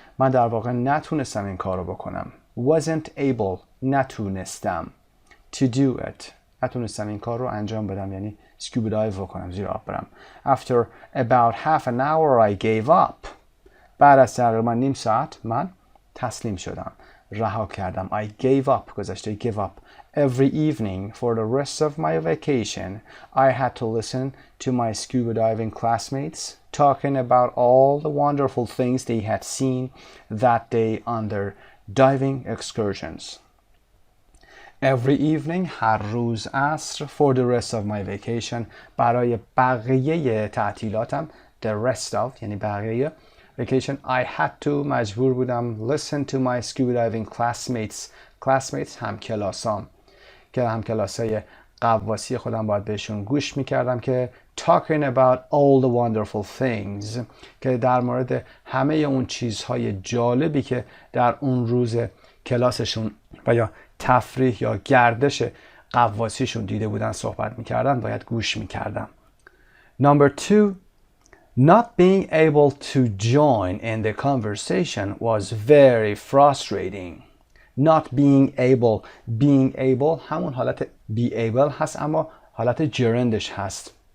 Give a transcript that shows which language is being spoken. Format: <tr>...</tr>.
<fa>من در واقع نتونستم این کار رو بکنم.</fa> <en>wasn't able</en> <fa>نتونستم.</fa> <en>to do it</en> <fa>نتونستم این کار رو انجام بدم، یعنی scuba dive بکنم، زیر آب برم.</fa> <en>After about half an hour I gave up.</en> <fa>بعد از تقریبا نیم ساعت من تسلیم شدم، رها کردم.</fa> <en>I gave up گذشته give up. Every evening for the rest of my vacation, I had to listen to my scuba diving classmates talking about all the wonderful things they had seen that day on their diving excursions. Every evening,</en> <fa>هر روز عصر</fa> <en>for the rest of my vacation</en> <fa>برای بقیه تعطیلاتم</fa> <en>the rest of</en> <fa>یعنی بقیه</fa> <en>vacation I had to</en> <fa>مجبور بودم</fa> <en>listen to my scuba diving classmates</en> <fa>همکلاسام که همکلاسای قواسی خودم باید بهشون گوش میکردم که</fa> <en>talking about all the wonderful things</en> <fa>که در مورد همه اون چیزهای جالبی که در اون روز کلاسشون و یا تفریح یا گردش قواسیشون دیده بودن صحبت میکردن باید گوش میکردم.</fa> <en>Number 2, not being able to join in the conversation was very frustrating. Not being able</en> <fa>همون حالت be able هست اما حالت جرندش هست.</fa>